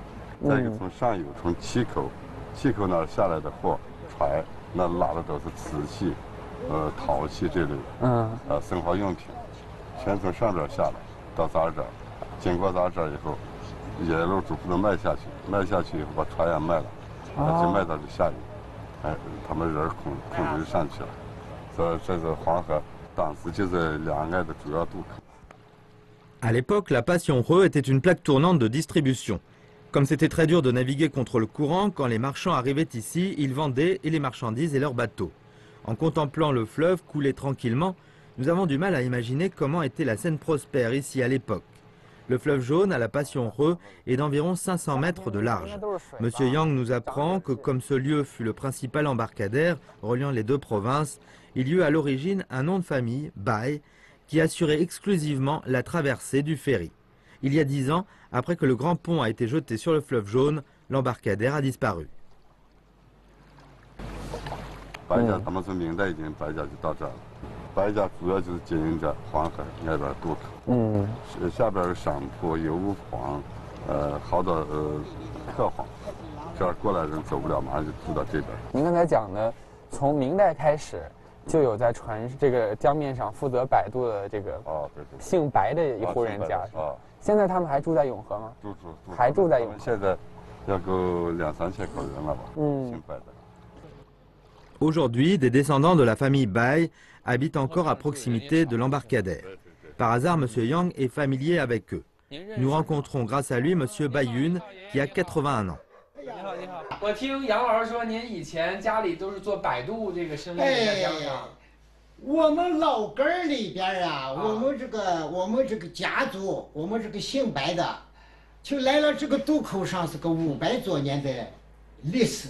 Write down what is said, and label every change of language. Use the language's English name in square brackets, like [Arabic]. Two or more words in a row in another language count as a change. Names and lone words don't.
[Chinese] 再一个从上游，从七口那儿下来的货船，那拉的都是瓷器、陶器这类，生活用品，全从上边下来到咱这儿，经过咱这儿以后，一路逐步的卖下去以后把船也卖了，就卖到这下游，他们人控制上去了。这是黄河当时就是两岸的主要渡口。 [French] À l'époque, la Passe Yonhe était une plaque tournante de distribution. Comme c'était très dur de naviguer contre le courant, quand les marchands arrivaient ici, ils vendaient et les marchandises et leurs bateaux. En contemplant le fleuve couler tranquillement, nous avons du mal à imaginer comment était la scène prospère ici à l'époque. Le fleuve jaune à la Passe Yonhe est d'environ 500 mètres de large. Monsieur Yang nous apprend que comme ce lieu fut le principal embarcadère reliant les deux provinces, il y eut à l'origine un nom de famille, Bai, qui assurait exclusivement la traversée du ferry. Il y a 10 ans, après que le grand pont a été jeté sur le fleuve jaune, l'embarcadère a disparu. [Chinese] 白家他们从明代已经白家就到这儿了，白家主要就是经营着黄河那边渡口，下边有商铺、有五黄，好多客黄，这儿过来人走不了，马上就渡到这边。您刚才讲的，从明代开始就有在船这个江面上负责摆渡的这个对，姓白的一户人家。现在他们还住在永和吗？住，还住在永和。现在要够2、3千口人了吧？姓白的。 [French] Aujourd'hui, des descendants de la famille Bai habitent encore à proximité de l'embarcadère. Par hasard, M. Yang est familier avec eux. Nous rencontrons grâce à lui M. Baiyun, qui a 81 ans. [Chinese] 你好，我听杨老师说，您以前家里都是做摆渡这个生意在江上。我们老根儿里边啊，我们这个家族，我们这个姓白的，就来了这个渡口上是个500多年的历史。